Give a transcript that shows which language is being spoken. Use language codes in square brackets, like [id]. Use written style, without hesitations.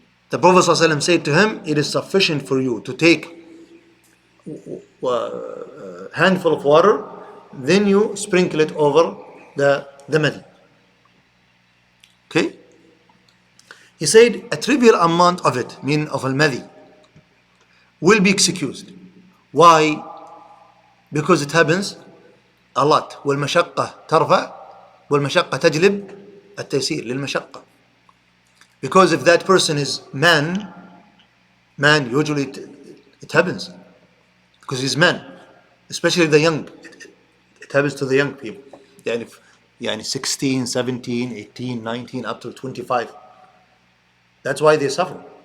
[en] The Prophet ﷺ said to him, it is sufficient for you to take a handful of water, then you sprinkle it over the madi. Okay? He said a trivial amount of it, meaning of al-madi, will be excused. Why? Because it happens a lot. [ar] والمشقة ترفع والمشقة تجلب التيسير للمشقة. [en] Because if that person is man, usually it happens. Because he's man. Especially the young. It happens to the young people. يعني 16, 17, 18, 19, up to 25. That's why they suffer.